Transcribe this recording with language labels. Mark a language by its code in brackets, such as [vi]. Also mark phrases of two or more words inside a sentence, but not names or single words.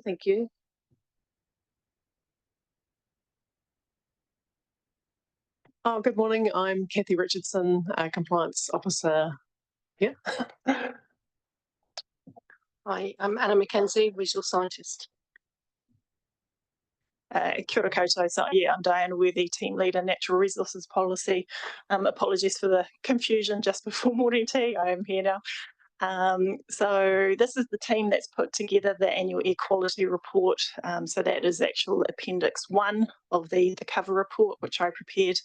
[en] Thank you. Oh, good morning. I'm Kathy Richardson, Compliance Officer here. Hi, I'm Anna McKenzie, Visual Scientist. [mi] Kia ora koutou. [en] So yeah, I'm Diana Worthy, Team Leader, Natural Resources Policy. Apologies for the confusion just before morning tea. I am here now. So this is the team that's put together the annual air quality report. So that is actual Appendix 1 of the cover report, which I prepared.